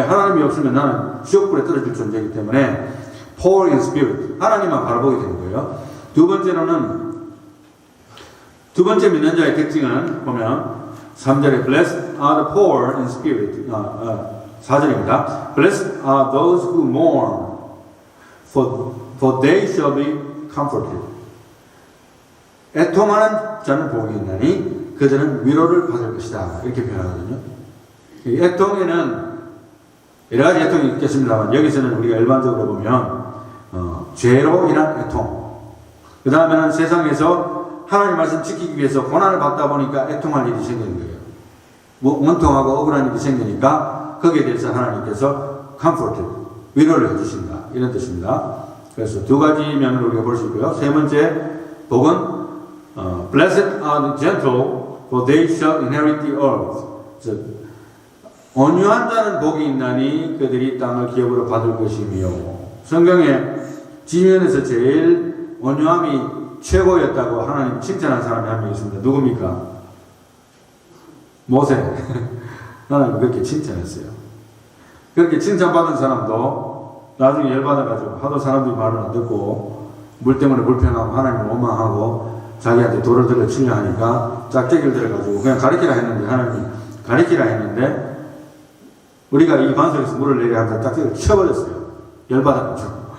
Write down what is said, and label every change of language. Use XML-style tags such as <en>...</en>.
<ko>하나님이 없으면 나는 지옥불에 떨어질 존재이기 때문에</ko> <en>poor in spirit,</en> <ko>하나님만 바라보게 되는 거예요. 두 번째 믿는 자의 특징은 보면 3절에</ko> <en>Blessed are the poor in spirit,</en> <ko>4절입니다.</ko> <en>Blessed are those who mourn, for they shall be comforted.</en> <ko>애통하는 자는 복이 있나니 그들은 위로를 받을 것이다. 이렇게 표현하거든요. 이 애통에는 여러 가지 애통이 있겠습니다만, 여기서는 우리가 일반적으로 보면 죄로 인한 애통, 그 다음에는 세상에서 하나님 말씀 지키기 위해서 고난을 받다 보니까 애통할 일이 생기는 거예요. 원통하고 억울한 일이 생기니까 거기에 대해서 하나님께서 comforted, 위로를 해주신다, 이런 뜻입니다. 그래서 두 가지 면을 우리가 볼 수 있고요. 세 번째 복은</ko> <en>Blessed are the gentle, for they shall inherit the earth.</en> <ko>온유한 자는 복이 있나니 그들이 땅을 기업으로 받을 것이며, 성경에 지면에서 제일 온유함이 최고였다고 하나님 칭찬한 사람이 한 명 있습니다. 누굽니까? 모세. 하나님 그렇게 칭찬했어요. 그렇게 칭찬받은 사람도 나중에 열받아가지고 하도 사람들이 말을 안 듣고 물 때문에 불평하고 하나님을 원망하고 자기한테 돌을 들어 치려 하니까 짝대기를 들어가지고 그냥 가리키라 했는데, 하나님이 가리키라 했는데 우리가 이 반석에서 물을 내려 하니까 짝대기를 쳐버렸어요. 열받아가지고.</ko>